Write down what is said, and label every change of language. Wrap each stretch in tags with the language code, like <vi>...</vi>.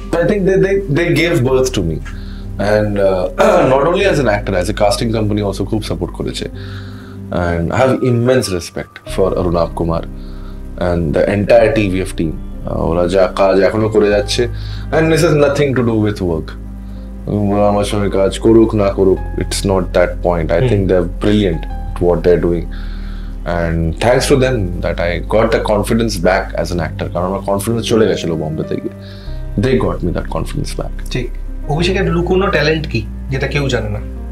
<en>I think they gave birth to me, and not only as an actor, as a casting company also</en> <bn>খুব support করেছে,</bn> <en>and I have immense respect for Arunab Kumar and the entire TVF team.</en> <bn>ওরা যা কাজ এখনো করে যাচ্ছে,</bn> <en>and this has nothing to do with work.</en> <bn>আমার সঙ্গে কাজ করুক না করুক,</bn> <en>it's not that point. I think they're brilliant at what they're doing, and thanks to them that I got the confidence back as an actor.</en> <bn>কারণ আমার confidence চলে গেছিল বোম্বে থেকে,</bn> <en>they got me that confidence back.</en> <bn>ঠিক। অভিষেকের লুকোনো talent কি যেটা কেউ জানে না?</bn>